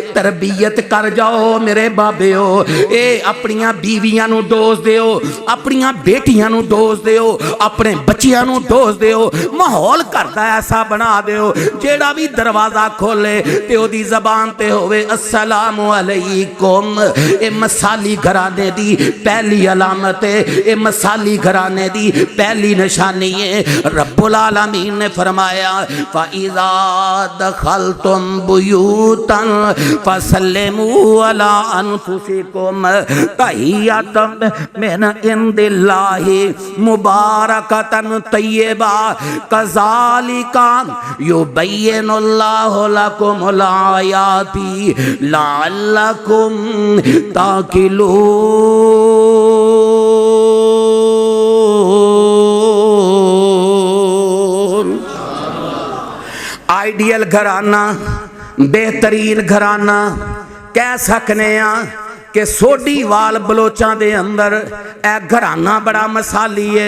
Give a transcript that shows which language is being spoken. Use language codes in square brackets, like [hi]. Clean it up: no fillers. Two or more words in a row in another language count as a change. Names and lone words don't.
[pa] تربیت کر جاؤ میرے بابیو، اے اپنیاں بیویاں نوں ڈوز دیو، اپنیاں بیٹیاں نوں ڈوز دیو، اپنے بچیاں نوں ڈوز دیو، ماحول گھر دا ایسا بنا دیو جیہڑا بھی دروازہ کھولے تے اوہدی زبان تے ہووے [ar] السلام عليكم. [pa] اے مثالی گھرانے دی پہلی علامت ہے، اے مثالی گھرانے دی پہلی نشانی ہے. [ar] رب العالمين [pa] نے فرمایا [ar] فإذا دخلتم بيوتا فسلموا على أنفسكم تحية من عند الله مباركة طيبة كذلك يبين الله لكم الآيات لعلكم تعقلون. [pa] آئیڈیل گھرانہ، بہترین گھرانہ کہہ سکنے آں کہ سوڈی وال بلوچاں دے اندر اے گھرانہ بڑا مثالی ہے.